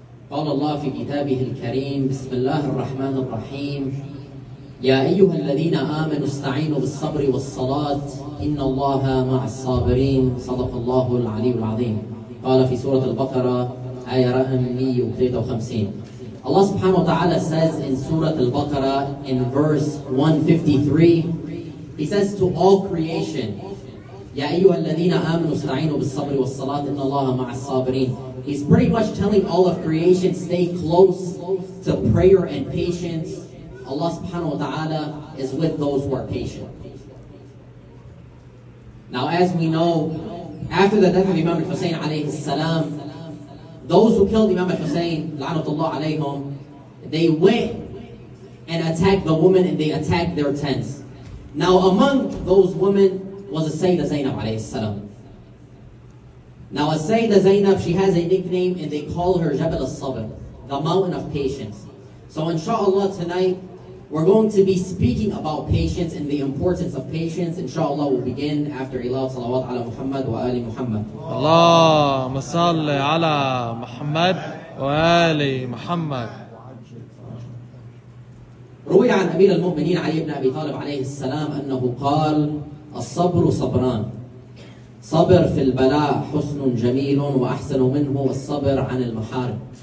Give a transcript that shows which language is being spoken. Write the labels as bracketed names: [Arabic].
[Arabic] قال الله في كتابه الكريم: بسم الله الرحمن الرحيم. يا أيها الذين آمنوا استعينوا بالصبر والصلاة إن الله مع الصابرين. صدق الله العلي العظيم. قال في سورة البقرة آية رقم 153. [English] Allah subhanahu wa ta'ala says in Surah Al-Baqarah in verse 153, He says to all creation, [Arabic] يا أيها الذين آمنوا استعينوا بالصبر والصلاة إن الله مع الصابرين. [English] He's pretty much telling all of creation, stay close to prayer and patience. Allah subhanahu wa ta'ala is with those who are patient. Now, as we know, after the death of Imam al-Hussein alayhi salam, those who killed Imam al-Hussein, la'natullah alayhum, they went and attacked the women and they attacked their tents. Now, among those women was a Sayyidah Zainab alayhi salam. Now, a Sayyidah Zainab, she has a nickname and they call her Jabal al-Sabr, the mountain of patience. So, inshallah, tonight, we're going to be speaking about patience and the importance of patience. Inshallah, we'll begin after Ilal Salawat ala Muhammad wa Ali Muhammad. [Arabic] اللهم صل على محمد وآل محمد. روي عن أمير المؤمنين علي بن أبي طالب عليه السلام أنه قال: الصبر صبران، صبر في البلاء حسن جميل وأحسن منه الصبر عن المحارم.